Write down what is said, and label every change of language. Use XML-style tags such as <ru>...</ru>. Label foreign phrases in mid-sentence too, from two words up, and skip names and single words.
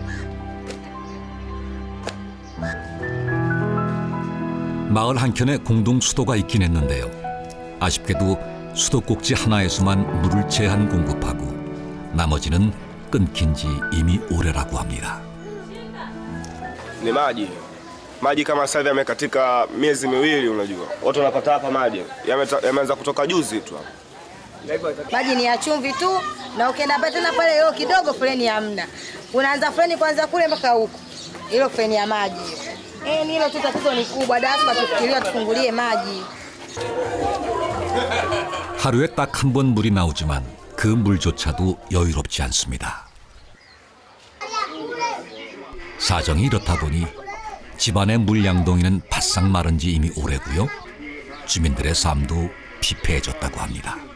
<ko>마을 한켠에 공동 수도가 있긴 했는데요. 아쉽게도 수도꼭지 하나에서만 물을 제한 공급하고 나머지는 끊긴 지 이미 오래라고 합니다.</ko> <sw>Ni maji kama sasa hivi yamekatika miezi miwili. Unajua watu wanapata hapa maji yameanza kutoka juzi tu hapa. Maji ni ya chumvi tu, na ukienda tena pale leo kidogo foleni hamna. Unaanza foleni kwanza kule mpaka huko. Hilo foleni ya maji. Ni hilo tu tatizo ni kubwa. Dafa tufikiria tufungulie maji.</sw> <ko>하루에 딱 한 번 물이 나오지만 그 물조차도 여유롭지 않습니다. 사정이 이렇다 보니 집안의 물 양동이는 바싹 마른 지 이미 오래고요. 주민들의 삶도 피폐해졌다고 합니다.</ko>